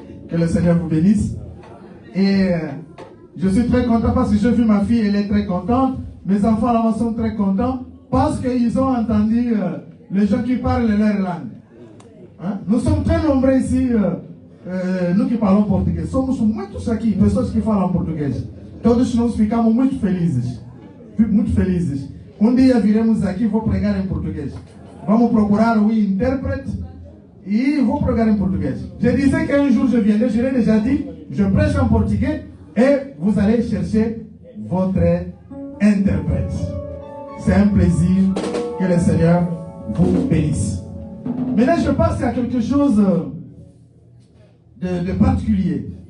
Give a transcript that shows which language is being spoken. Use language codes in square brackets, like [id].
[fr] Que le Seigneur vous bénisse. Et je suis très content parce que j'ai vu ma fille, elle est très contente. Mes enfants là sont très contents parce qu'ils ont entendu les gens qui parlent leur langue. Hein? Nous sommes très nombreux ici, nous qui parlons portugais. [pt] Somos muitos aqui, pessoas que falam português. Todos nós ficamos muito felizes. Muito felizes. Dia viremos aqui e vou pregar em português. Vamos procurar o intérprete e vou pregar em português. [fr] Je disais qu'un jour je viendrai, je l'ai déjà dit, je prêche en portugais et vous allez chercher votre interprète. C'est un plaisir, que le Seigneur vous bénisse. Maintenant, je passe à quelque chose de particulier.